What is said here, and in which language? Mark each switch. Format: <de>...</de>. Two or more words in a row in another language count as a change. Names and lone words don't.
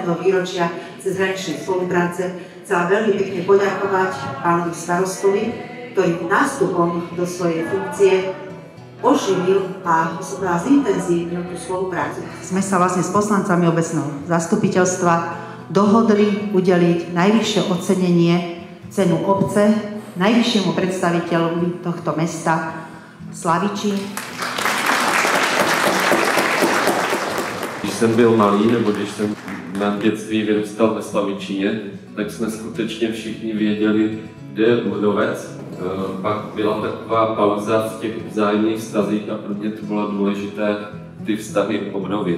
<sk>výročia cezhraničnej spolupráce chcela veľmi pekne poďakovať pánovi starostovi, ktorý nástupom do svojej funkcie oživil a zintenzívnil tú spoluprácu. Sme sa vlastne s poslancami obecného zastupiteľstva dohodli udeliť najvyššie ocenenie, cenu obce, najvyššiemu predstaviteľovi tohto mesta Slavičín.</sk> <cs>Když jsem byl malý, nebo když jsem na dětství vyrůstal ve Slavičíně, tak jsme skutečně všichni věděli, kde je Uhrovec. Pak byla taková pauza v těch vzájemných vztazích a pro mě to bylo důležité ty vztahy obnovit.</cs>